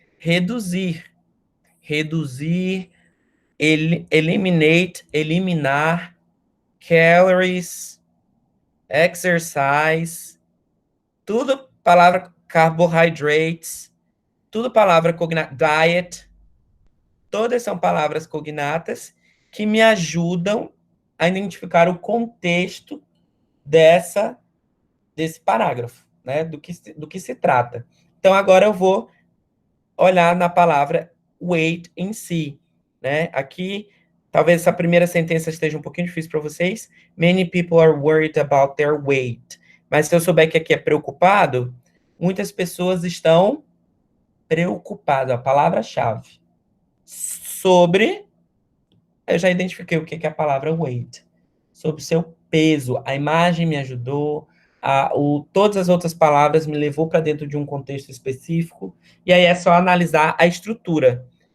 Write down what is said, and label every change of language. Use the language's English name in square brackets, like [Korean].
[Portuguese] Reduzir. Reduzir, eliminate, eliminar, calories, exercise, tudo palavra carbohydrates, tudo palavra cognata, diet, todas são palavras cognatas que me ajudam a identificar o contexto desse parágrafo, né? Do que se trata. Então, agora eu vou olhar na palavra weight em si, né? Aqui, talvez essa primeira sentença esteja um pouquinho difícil para vocês. [English] Many people are worried about their weight. [Portuguese] Mas se eu souber que aqui é preocupado, muitas pessoas estão preocupadas, a palavra-chave. Sobre, eu já identifiquei o que é a palavra weight. Sobre o seu peso. A imagem me ajudou, todas as outras palavras me levou para dentro de um contexto específico, e aí é só analisar a estrutura.